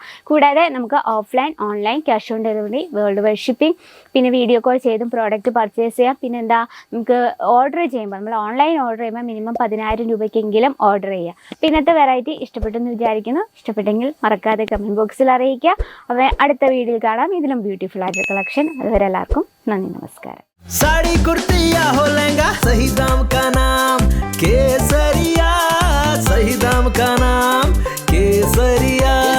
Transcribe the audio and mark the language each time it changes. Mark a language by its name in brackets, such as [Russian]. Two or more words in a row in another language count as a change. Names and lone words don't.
[Malayalam] കൂടാതെ നമുക്ക് [English] offline online cash on delivery, world wide shipping, [Malayalam] പിന്നെ [English] video call [Malayalam] ചെയ്തും [English] product purchase [Malayalam] ചെയ്യാം. പിന്നെ നമുക്ക് ഓർഡർ ചെയ്യുമ്പോൾ നമ്മൾ [English] online order [Malayalam] ചെയ്യുമ്പോൾ മിനിമം 10,000 രൂപയ്ക്കെങ്കിലും ഓർഡർ ചെയ്യുക. അപ്പോൾ ഇന്നത്തെ വെറൈറ്റി ഇഷ്ടപ്പെട്ടെന്ന് വിചാരിക്കുന്നു. ഇഷ്ടപ്പെട്ടെങ്കിൽ മറക്കാതെ [English] comment boxil [Malayalam] അറിയിക്കുക. അപ്പോൾ അടുത്ത വീഡിയോയിൽ കാണാം ഇതിലും ബ്യൂട്ടിഫുൾ ആയിട്ടുള്ള കളക്ഷൻ. അതുവരെ എല്ലാവർക്കും നന്ദി, നമസ്കാരം. [Hindi] साड़ी कुर्ती या हो लहंगा, सही दाम का नाम केसरिया, सही दाम का नाम केसरिया.